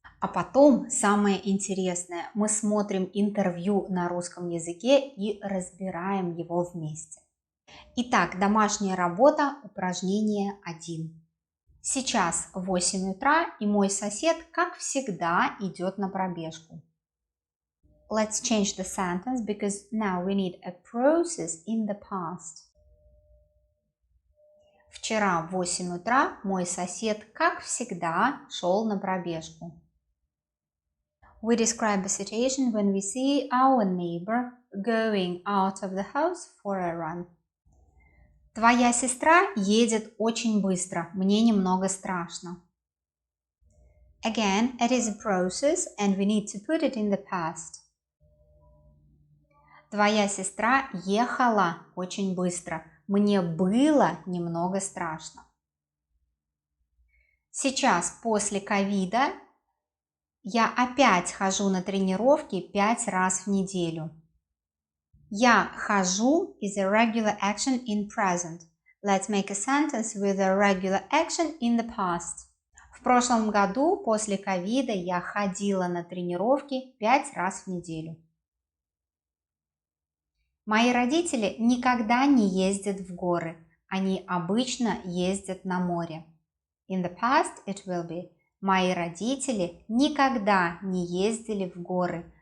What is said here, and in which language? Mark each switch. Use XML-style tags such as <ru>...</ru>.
<ru>А потом, самое интересное, мы смотрим интервью на русском языке и разбираем его вместе. Итак, домашняя работа, упражнение 1. Сейчас 8 утра, и мой сосед, как всегда, идет на пробежку.</ru> <en>Let's change the sentence because now we need a process in the past.</en> <ru>Вчера в 8 утра мой сосед, как всегда, шел на пробежку.</ru> <en>We describe a situation when we see our neighbor going out of the house for a run.</en> <ru>Твоя сестра едет очень быстро, мне немного страшно.</ru> <en>Again, it is a process and we need to put it in the past.</en> <ru>Твоя сестра ехала очень быстро, мне было немного страшно. Сейчас, после ковида, я опять хожу на тренировки 5 раз в неделю. Я хожу</ru> <en>is a regular action in present. Let's make a sentence with a regular action in the past.</en> <ru>В прошлом году после ковида я ходила на тренировки 5 раз в неделю. Мои родители никогда не ездят в горы. Они обычно ездят на море.</ru> <en>In the past it will be:</en> <ru>мои родители никогда не ездили в горы.</ru>